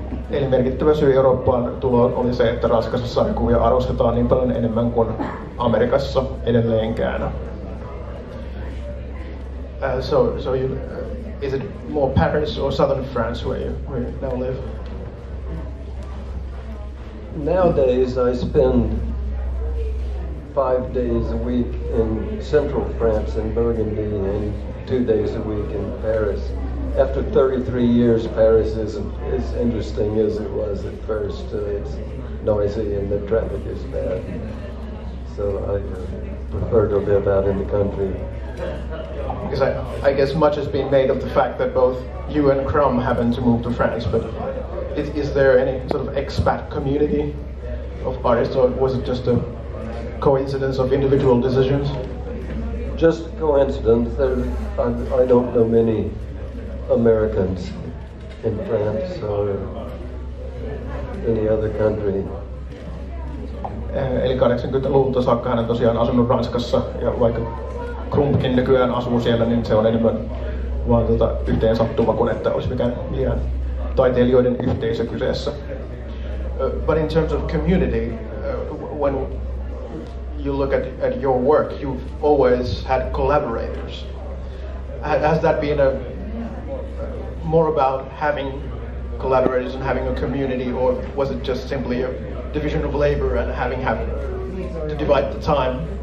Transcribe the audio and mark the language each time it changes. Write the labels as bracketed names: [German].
[Finnish] Eli merkittävä syy Eurooppaan tuloon oli se, että Ranskassa sarjakuvia arvostetaan niin paljon enemmän kuin Amerikassa edelleenkään. [English] So you, is it more Paris or southern France where you now live? Nowadays, I spend 5 days a week in central France in Burgundy and 2 days a week in Paris. After 33 years, Paris isn't as interesting as it was at first. It's noisy and the traffic is bad. So I prefer to live out in the country. Because I guess much has been made of the fact that both you and Crumb happened to move to France, but is there any sort of expat community of artists, or was it just a coincidence of individual decisions? Just coincidence. I don't know many Americans in France or any other country. [Finnish] Eli 80-luvulta saakka hän on tosiaan asunut Ranskassa, ja vaikka Krumpkin nykyään asuu siellä, niin se on enemmän vaan yhteen sattuma kuin että olisi mikään liian taiteilijoiden yhteisö kyseessä. [English] But in terms of community, when you look at your work, you've always had collaborators. Has that been more about having collaborators and having a community, or was it just simply a division of labor and having to divide the time?